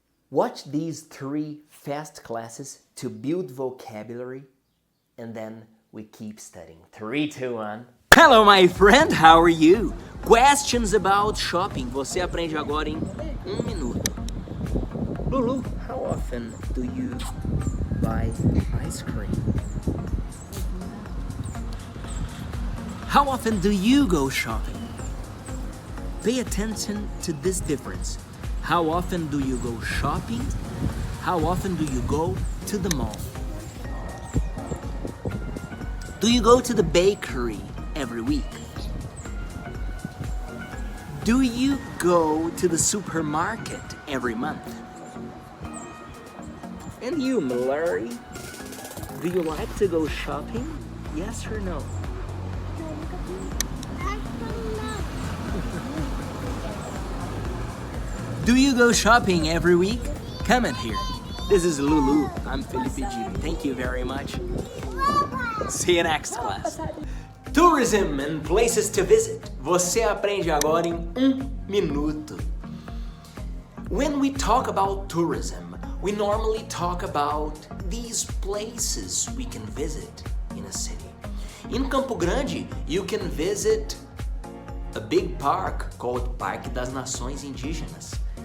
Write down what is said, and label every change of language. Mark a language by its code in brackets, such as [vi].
[en] Watch these 3 fast classes to build vocabulary, and then we keep studying. 3, 2, 1. Hello, my friend. How are you? Questions about shopping. [pt] Você aprende agora em 1 minuto. [en] Lulu, how often do you buy ice cream? How often do you go shopping? Pay attention to this difference. How often do you go shopping? How often do you go to the mall? Do you go to the bakery every week? Do you go to the supermarket every month? And you, Mallory, do you like to go shopping? Yes or no? Do you go shopping every week? Comment here. This is Lulu. I'm Felipe Dib. Thank you very much. See you next class. Tourism and places to visit. [pt] Você aprende agora em 1 minuto. [en] When we talk about tourism, we normally talk about these places we can visit in a city. In Campo Grande, you can visit a big park called Parque das Nações Indígenas.